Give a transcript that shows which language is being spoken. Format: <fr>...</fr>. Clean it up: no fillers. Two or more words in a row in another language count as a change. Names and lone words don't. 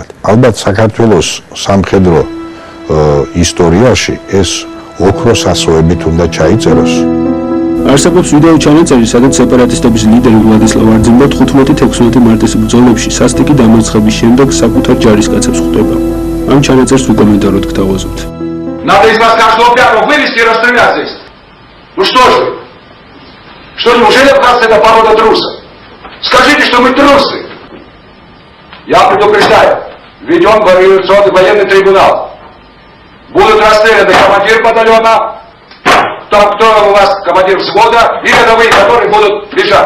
<ka>ალბათ საქართველოს სამხედრო ისტორიაში ეს ოქროს ასოებით უნდა ჩაიწეროს. არსებობს ვიდეო ჩანაწერი, სადაც სეპარატისტების ლიდერი ვლადისლავ არძიმბა 15-16 მარტის ბრძოლებში სასტიკი დამარცხების შემდეგ საკუთარ ჯარისკაცებს ხვდება. ამ ჩანაწერს ვიკომენტაროთ გთავაზობთ.</ka> <ru>Надо из вас каждого пятого вывести и расстрелять здесь. Ну что же вы? Что неужели абхазцы это порода трусов? Скажите, что мы трусы. Я предупреждаю, введен революционный военный трибунал. Будут расстреляны командир батальона, кто у вас командир взвода и рядовые, которые будут лежать.</ru>